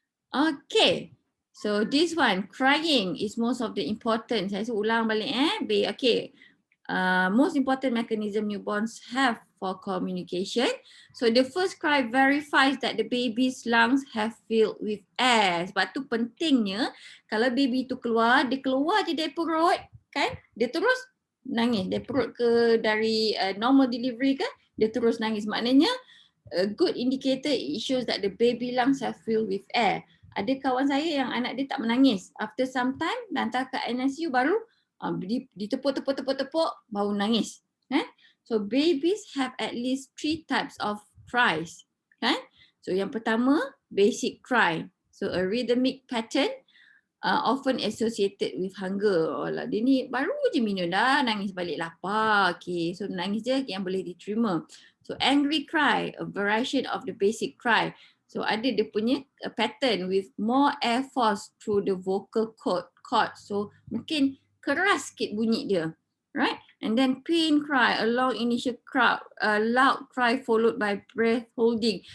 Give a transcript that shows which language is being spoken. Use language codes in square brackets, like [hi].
[en] Okay. So this one, crying is most of the important. [ms] Saya ulang balik [en] Okay. Most important mechanism newborns have for communication. So the first cry verifies that the baby's lungs have filled with air. [ms] Sebab tu pentingnya kalau baby tu keluar, dia keluar je dari perut, kan? Dia terus nangis dari perut ke dari normal delivery ke, dia terus nangis. [en] Maknanya a good indicator, it shows that the baby lungs have filled with air. [ms] Ada kawan saya yang anak dia tak menangis, [en] after some time [ms] hantar ke ICU baru ditepuk baru nangis. [en] So babies have at least 3 types of cries, kan? So [ms] yang pertama, [en] basic cry. So a rhythmic pattern often associated with hunger. [ms] Dia ni baru je minum dah nangis balik lapar. Okay, so nangis je yang boleh diterima. [en] So angry cry, a variation of the basic cry. So [ms] ada dia punya [en] pattern with more air force through the vocal cord. [ms] So mungkin keras sikit bunyi dia, right? [en] And then pain cry, a long initial cry, a loud cry followed by breath holding.